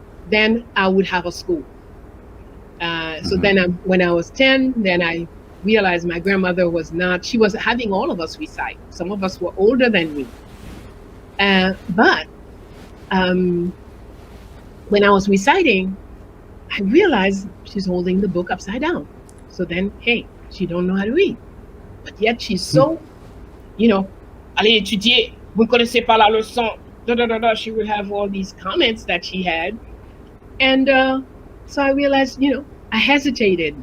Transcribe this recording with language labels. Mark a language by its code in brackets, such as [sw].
[en] Then I would have a school. So then when I was 10, then I realized my grandmother she was having all of us recite. Some of us were older than me. But when I was reciting, I realized she's holding the book upside down. So then, hey, she don't know how to read. But yet she's so, [fr] allez étudier, vous ne connaissez pas la leçon. [en] She would have all these comments that she had. And so I realized, I hesitated.